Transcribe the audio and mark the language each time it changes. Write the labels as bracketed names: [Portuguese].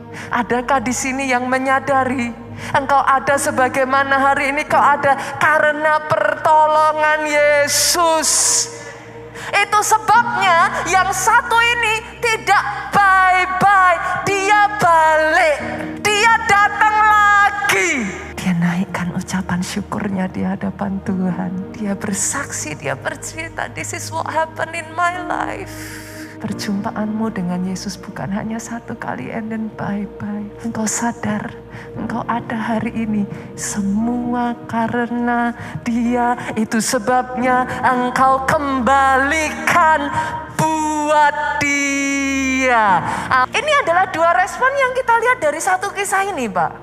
[Indonesian] Adakah di sini yang menyadari engkau ada sebagaimana hari ini kau ada karena pertolongan Yesus? Itu sebabnya yang satu ini tidak bye-bye, dia balik, dia datang lagi. Dia naikkan ucapan syukurnya di hadapan Tuhan. Dia bersaksi, dia bercerita, [English] this is what happened in my life. [Indonesian] Perjumpaanmu dengan Yesus bukan hanya satu kali [English] and then bye-bye. [Indonesian] Engkau sadar, engkau ada hari ini semua karena dia. Itu sebabnya engkau kembalikan buat dia. Ini adalah dua respon yang kita lihat dari satu kisah ini Pak.